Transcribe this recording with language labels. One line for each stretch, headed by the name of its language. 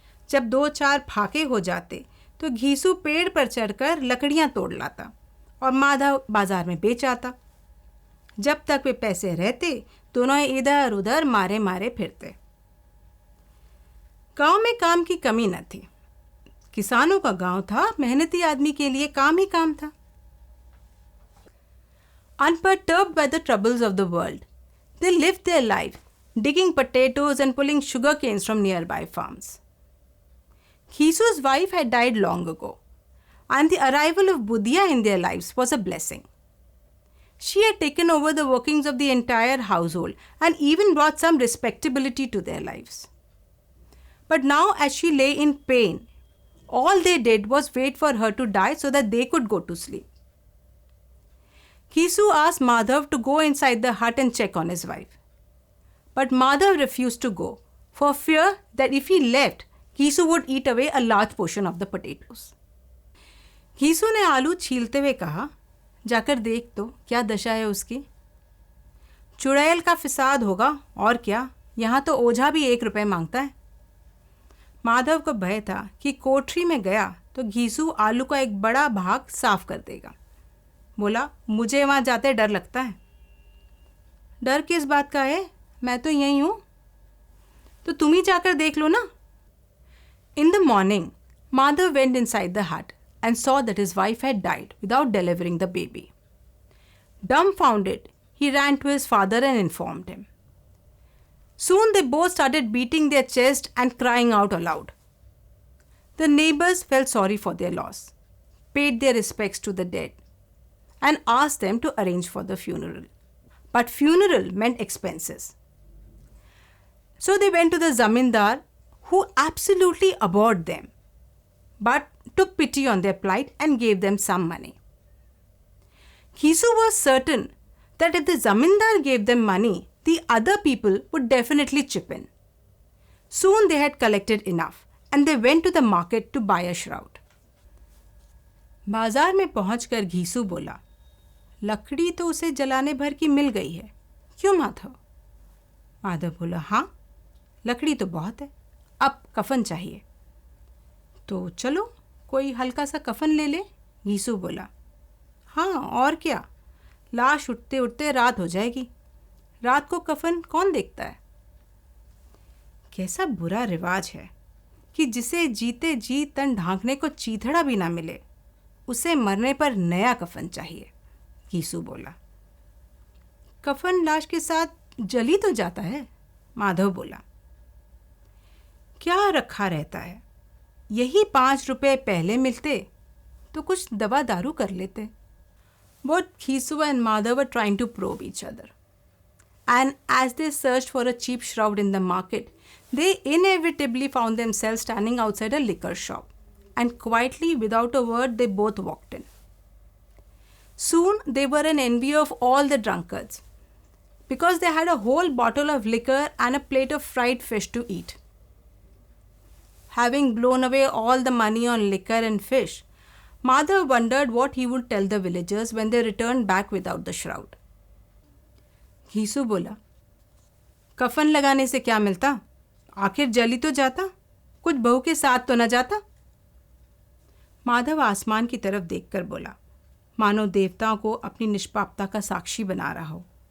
Hindi: जब 2-4 फाके हो जाते तो घीसू पेड़ पर चढ़कर लकड़ियां तोड़ लाता और माधव बाजार में बेच आता। जब तक वे पैसे रहते दोनों इधर उधर मारे मारे फिरते। गांव में काम की कमी न थी। किसानों का गांव था, मेहनती आदमी के लिए काम ही काम था।
English: Unperturbed by the troubles of the world, they lived their life digging potatoes and pulling sugar canes from nearby farms. Khisu's wife had died long ago, and the arrival of Budhya in their lives was a blessing. She had taken over the workings of the entire household and even brought some respectability to their lives. But now, as she lay in pain, all they did was wait for her to die so that they could go to sleep. Khisu asked Madhav to go inside the hut and check on his wife. But Madhav refused to go for fear that if he left, Khisu would eat away a large portion of the potatoes.
Hindi: Khisu ने आलू छीलते हुए कहा, जाकर देख तो क्या दशा है उसकी। चुड़ैल का फिसाद होगा और क्या, यहाँ तो ओझा भी 1 रुपये मांगता है। माधव को भय था कि कोठरी में गया तो घीसू आलू का एक बड़ा भाग साफ कर देगा। बोला, मुझे वहाँ जाते डर लगता है। डर किस बात का है, मैं तो यहीं हूँ। तो तुम ही जाकर देख लो ना।
English: In the morning, Madhav went inside the hut and saw that his wife had died without delivering the baby. Dumbfounded, he ran to his father and informed him. Soon they both started beating their chest and crying out aloud. The neighbors felt sorry for their loss, paid their respects to the dead, and asked them to arrange for the funeral. But funeral meant expenses. So they went to the zamindar, who absolutely abhorred them, but took pity on their plight and gave them some money. Ghisu was certain that if the zamindar gave them money, the other people would definitely chip in. Soon they had collected enough and they went to the market to buy a shroud.
Hindi: बाजार में पहुंचकर घीसू बोला, लकड़ी तो उसे जलाने भर की मिल गई है, क्यों माधव? माधव बोला, हाँ, लकड़ी तो बहुत है, अब कफन चाहिए। तो चलो कोई हल्का सा कफन ले ले, घीसू बोला। हाँ और क्या, लाश उठते उठते रात हो जाएगी, रात को कफन कौन देखता है? कैसा बुरा रिवाज है कि जिसे जीते जी तन ढांकने को चीथड़ा भी ना मिले, उसे मरने पर नया कफन चाहिए, घीसू बोला। कफन लाश के साथ जल ही तो जाता है, माधव बोला। क्या रखा रहता है, यही 5 रुपए पहले मिलते तो कुछ दवा दारू कर लेते।
English: Both Ghisu and Madhav were trying to probe each other. And as they searched for a cheap shroud in the market, they inevitably found themselves standing outside a liquor shop. And quietly, without a word, they both walked in. Soon they were in envy of all the drunkards, because they had a whole bottle of liquor and a plate of fried fish to eat. Having blown away all the money on liquor and fish, Madhav wondered what he would tell the villagers when they returned back without the shroud.
Hindi: Ghisu बोला, कफन लगाने से क्या मिलता, आखिर जली तो जाता, कुछ बहू के साथ तो न जाता। माधव आसमान की तरफ देखकर बोला, मानो देवताओं को अपनी निष्पापता का साक्षी बना रहा हो।